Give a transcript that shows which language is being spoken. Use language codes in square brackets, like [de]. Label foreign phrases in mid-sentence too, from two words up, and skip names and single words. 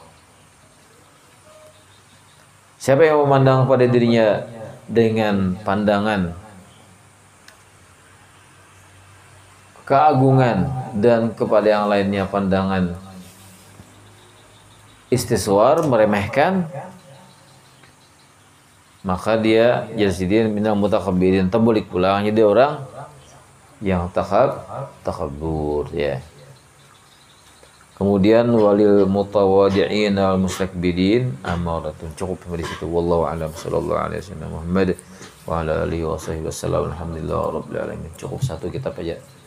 [id] Siapa yang memandang pada dirinya dengan pandangan keagungan dan kepada yang lainnya pandangan istisghar, meremehkan, maka dia jadi [ar] من المتكبرين, [id] terbalik pulang jadi orang yang takabur ya. [ar] Kemudian وللمتواضعين المستكبرين أمارة. [id] Cukup sampai di situ. [ar] والله أعلم. صلى الله عليه وسلم محمد وعلى آله وصحبه وسلم. الحمد لله رب العالمين. [id] Cukup satu kitab aja.